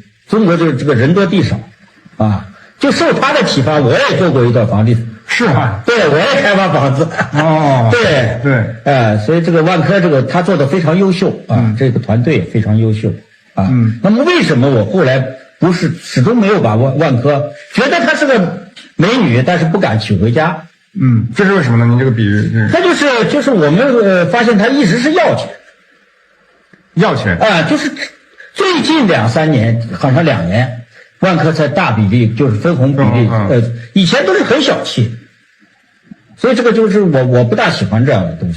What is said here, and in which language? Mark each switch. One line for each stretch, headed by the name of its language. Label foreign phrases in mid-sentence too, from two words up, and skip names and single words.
Chinese: 中國這個人多地少啊，就受他的啟發，我也做過一段房地產。是啊，對，我也開發房子。對，所以這個萬科他做的非常優秀啊，這個團隊也非常優秀啊。那麼為什麼我後來始終沒有把萬科覺得她是個美女，但是不敢娶回家？這是為什麼呢？您這個比喻，他就是我們發現他一直是要錢啊，就是最近2-3年，好像2年，萬科才大比例就是分紅比例，以前都是很小气，所以這個就是我不大喜歡這樣的東西。